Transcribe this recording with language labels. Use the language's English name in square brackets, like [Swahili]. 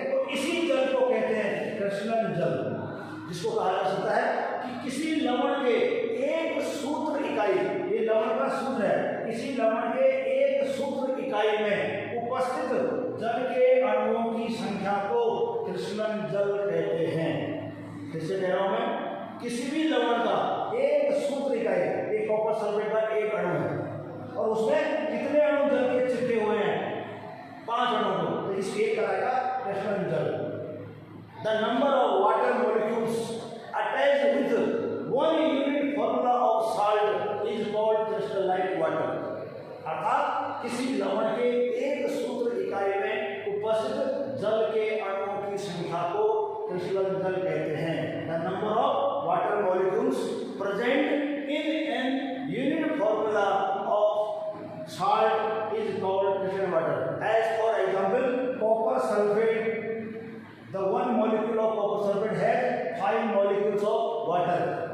[Hindi] तो इसी जल को कहते हैं क्रिस्टलन जल, जिसको कहा जा सकता है कि किसी लवण के एक सूत्र इकाई, ये लवण का सूत्र है, किसी लवण के एक सूत्र इकाई में उपस्थित जल के अणुओं की संख्या को क्रिस्टलन जल कहते हैं। जैसे कह रहा हूं मैं, किसी भी लवण का एक सूत्र इकाई, एक कॉपर सल्फेट का एक अणु है और उसमें कितने अणु जल के चिपके हुए हैं, 5 अणु को, तो इस एक कराएगा क्रिस्टलन जल। [English] The number of water molecules attached with one unit formula of salt is called crystalline water। [Hindi] अर्थात किसी लवण के एक सूत्र इकाई में उपस्थित जल के अणुओं की संख्या को क्रिस्टलन जल कहते हैं। [English] The number of water molecules present in an unit formula of salt is called crystalline water। As for example, copper sulfate, the one molecule of copper sulfate has 5 molecules of water.